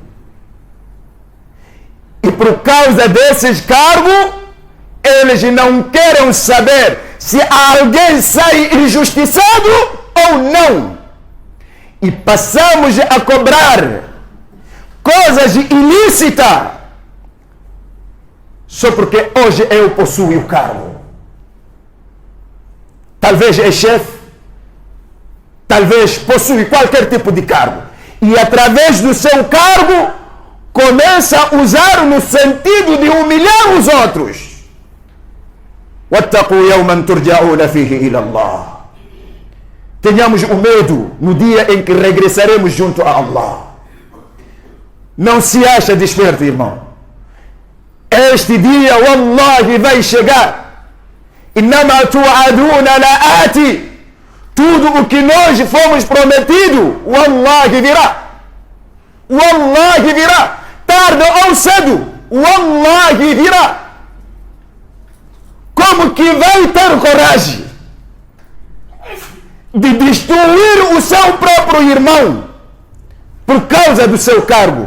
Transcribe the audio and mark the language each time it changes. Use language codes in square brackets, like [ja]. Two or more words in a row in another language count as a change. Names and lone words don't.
[pt] e por causa desses cargos eles não querem saber se alguém sai injustiçado ou não, e passamos a cobrar coisas ilícitas só porque hoje eu possuo o cargo. Talvez é chefe, talvez possui qualquer tipo de cargo, e através do seu cargo começa a usar no sentido de humilhar os outros. [ar] وَاتَّقُوا يَوْمًا تُرْجَعُونَ فِيهِ إِلَى اللَّهِ. [pt] Tenhamos o medo no dia em que regressaremos junto a Allah. Não se acha desperto, irmão. Este dia, wallahi, vai chegar. [ar] إِنَّمَا تُوعَدُونَ لَآتِ. [pt] Tudo o que nós fomos prometido, wallahi virá. Wallahi virá. Tarde ou cedo, wallahi virá. Como que vai ter coragem de destruir o seu próprio irmão por causa do seu cargo?